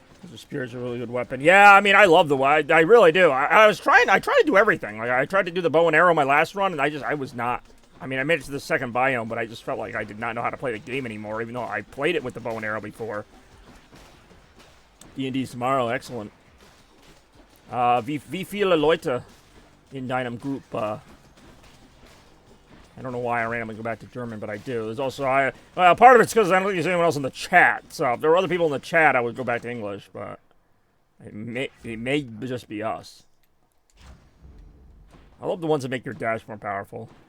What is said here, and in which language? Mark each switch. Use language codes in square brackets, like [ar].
[en] The spear is a really good weapon. Yeah, I mean, I love the weapon. I really do. I tried to do everything. Like, I tried to do the bow and arrow my last run, and I was not. I mean, I made it to the second biome, but I just felt like I did not know how to play the game anymore, even though I played it with the bow and arrow before. D&D's tomorrow, excellent. [de] Wie viele Leute in deinem Group? [en] I don't know why I randomly go back to German, but I do. There's also, part of it's because I don't think there's anyone else in the chat. So if there were other people in the chat, I would go back to English, but it may just be us. I love the ones that make your dash more powerful.